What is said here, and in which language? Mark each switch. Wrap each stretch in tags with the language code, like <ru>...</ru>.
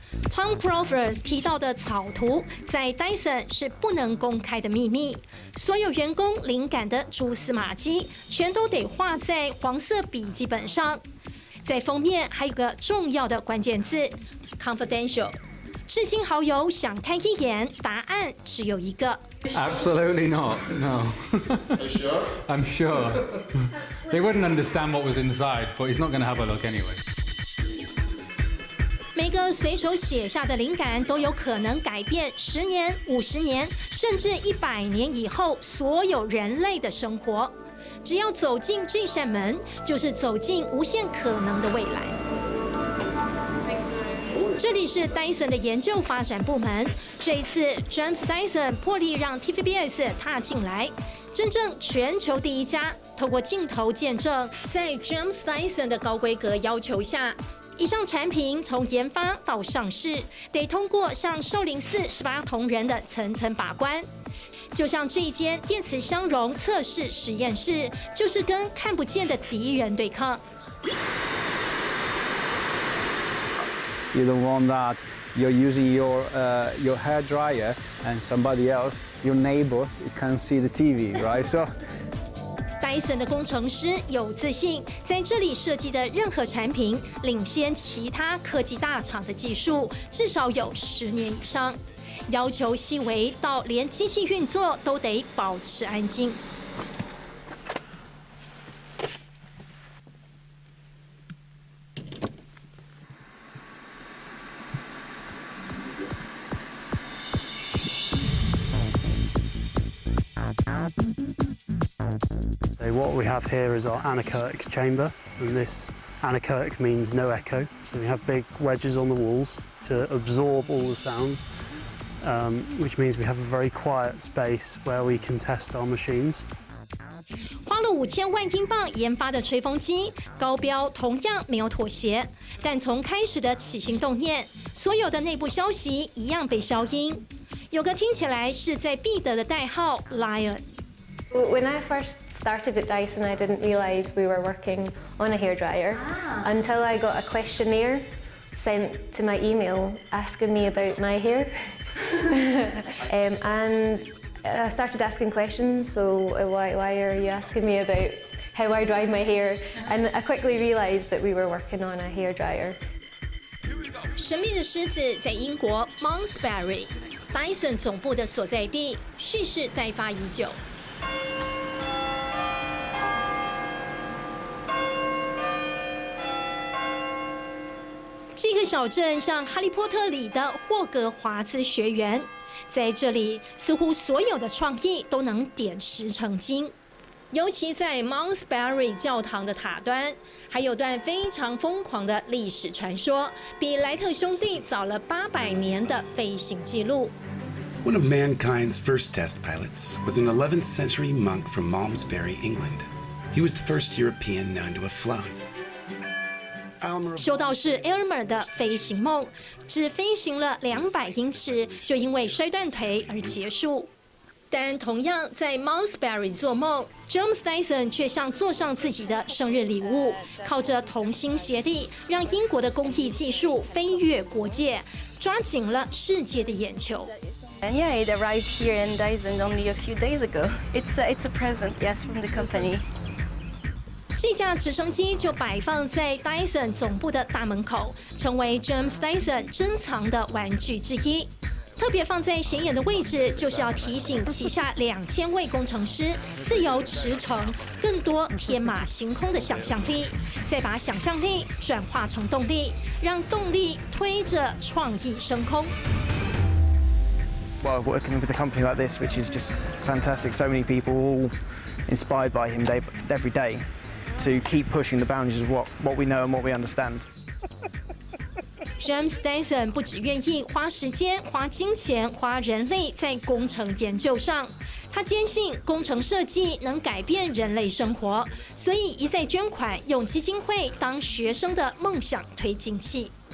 <zh>Tom Crover 提到的草图在 Dyson 是不能公开的秘密，所有员工灵感的蛛丝马迹全都得画在黄色笔记本上。在封面还有个重要的关键字 confidential， 至今好友想看一眼，答案只有一个。</zh> <en>Absolutely not. No. Are you sure? I'm sure. They wouldn't understand what was inside, but he's not going to have a look anyway.</en> <zh>每个随手写下的灵感都有可能改变10年、50年，甚至100年以后所有人类的生活。只要走进这扇门，就是走进无限可能的未来。这里是 Dyson 的研究发展部门。这一次 ，James Dyson 破例让 TVBS 踏进来，真正全球第一家，透过镜头见证，在 James Dyson 的高规格要求下，一项产品从研发到上市，得通过像少林寺18铜人的层层把关。就像这一间电磁相容测试实验室，就是跟看不见的敌人对抗。</zh> <en>You don't want that you're using your hair dryer and somebody else, your neighbor, can see the TV, right? So.</en> <zh>Dyson 的工程师有自信，在这里设计的任何产品领先其他科技大厂的技术，至少有10年以上。要求细微到连机器运作都得保持安静。</zh> <en>So what we have here is our anechoic chamber, and this anechoic means no echo. So we have big wedges on the walls to absorb all the sound. Which means we have a very quiet space where we can test our machines.</en> <zh>花了5000万英镑研发的吹风机，高标同样没有妥协。但从开始的起心动念，所有的内部消息一样被消音。有个听起来是在必得的代号 Lion。</zh> <en>When I first started at Dyson, I didn't realise we were working on a hairdryer until I got a questionnaire sent to my email asking me about my hair. And I started asking questions, so why are you asking me about how I dry my hair? And I quickly realised that we were working on a hairdryer.</en> <zh>神秘的狮子在英国 Monsbury， Dyson 总部的所在地，蓄势待发已久。这个小镇像《哈利波特》里的霍格华兹学园，在这里似乎所有的创意都能点石成金。尤其在 Monsbury 教堂的塔端，还有段非常疯狂的历史传说，比莱特兄弟早了800年的飞行记录。</zh> <en>One of mankind's first test pilots was an 11th century monk from Malmesbury, England. He was the first European known to have flown.</en> <zh>修道士 Elmer 的飞行梦，只飞行了200英尺，就因为摔断腿而结束。但同样在 Mousbury 做梦 ，James Dyson 却像做上自己的生日礼物，靠着同心协力，让英国的工艺技术飞越国界，抓紧了世界的眼球。</zh> <en>And yeah, it arrived here in Dyson only a few days ago. It's a present, yes, from the company.</en> <zh>这架直升机就摆放在 Dyson 总部的大门口，成为 James Dyson 珍藏的玩具之一。特别放在显眼的位置，就是要提醒旗下2000位工程师自由驰骋，更多天马行空的想象力，再把想象力转化成动力，让动力推着创意升空。</zh> <en>Well, working with a company like this, which is just fantastic, so many people all inspired by him every day to keep pushing the boundaries of what we know and what we understand.</en> <zh>James Dyson 不只愿意花时间、花金钱、花人力在工程研究上，他坚信工程设计能改变人类生活，所以一再捐款，用基金会当学生的梦想推进器。</zh>